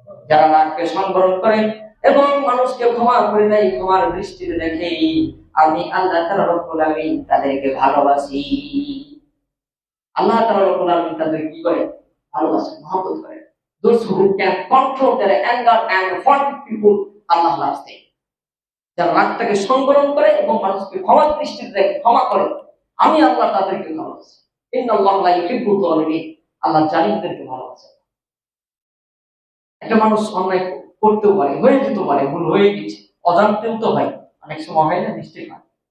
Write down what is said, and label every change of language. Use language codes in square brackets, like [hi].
[bn] যারা রাগকে সংবরণ করে এবং মানুষকে ক্ষমা করে দেয়, ক্ষমার দৃষ্টিতে দেখে, আমি আল্লাহ তাআলা রব্বুল আলামিন তাদেরকে ভালোবাসি। আল্লাহ তাআলা রব্বুল আলামিন তাদের কি করে? ভালোবাসেন, মহব্বত করেন। [en] Those who can control their anger and forgive people, Allah loves them. [bn] যারা রাগটাকে সংবরণ করে এবং মানুষকে ক্ষমার দৃষ্টিতে দেখে, ক্ষমা করে, আমি আল্লাহ তাদেরকে ভালোবাসি। [ar] ইন্নাল্লাহা লা ইউহিব্বুল যালিমিন। [bn] আল্লাহ জালিমদেরকে ভালোবাসেন। একটা মানুষ অন্যায় করতেও পারে, হয়ে যেতে পারে, ভুল হয়ে গেছে, অজান্তেও তো হয়, অনেক সময় হয় না, মিস্টেক হয়।